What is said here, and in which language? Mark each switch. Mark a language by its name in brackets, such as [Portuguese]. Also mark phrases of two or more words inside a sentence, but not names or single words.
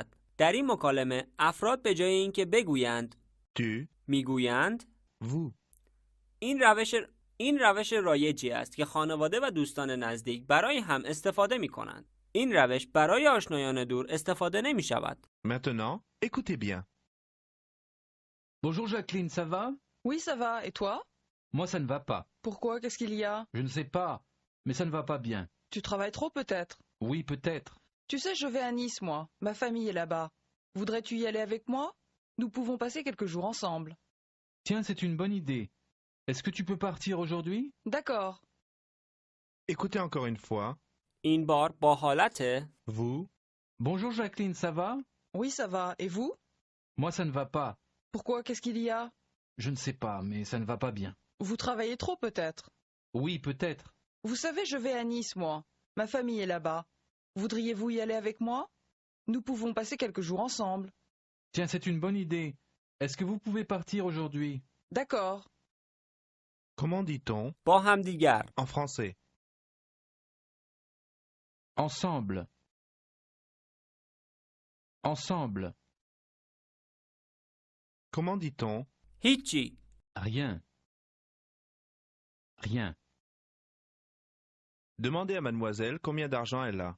[Persian] در این مکالمه افراد به جای اینکه بگویند Tu, میگویند vous, این روش رایجی است که خانواده و دوستان نزدیک برای هم استفاده می کنند. این روش برای آشنایان دور استفاده نمی شود. [French] maintenant, écoutez bien. Bonjour Jacqueline, ça va? Oui, ça va. Et toi? Moi, ça ne va pas. Pourquoi? Qu'est-ce qu'il y a? Je ne sais pas, mais ça ne va pas bien. Tu travailles trop peut-être? Oui, peut-être. Tu sais, je vais à Nice, moi. Ma famille est là-bas. Voudrais-tu y aller avec moi? Nous pouvons passer quelques jours ensemble. Tiens, c'est une bonne idée. Est-ce que tu peux partir aujourd'hui? D'accord. Écoutez encore une fois. [Persian] این بار با حالت Vous, [French] Bonjour Jacqueline, ça va? Oui, ça va. Et vous? Moi, ça ne va pas. Pourquoi? Qu'est-ce qu'il y a? Je ne sais pas, mais ça ne va pas bien. Vous travaillez trop peut-être? Oui, peut-être. Vous savez, je vais à Nice, moi. Ma famille est là-bas. Voudriez-vous y aller avec moi? Nous pouvons passer quelques jours ensemble. Tiens, c'est une bonne idée. Est-ce que vous pouvez partir aujourd'hui? D'accord. comment dit-on [Persian] با همدیگر. [French] en français? Ensemble. Ensemble. Comment dit-on هیچی. Rien. Rien. Demandez à mademoiselle combien d'argent elle a.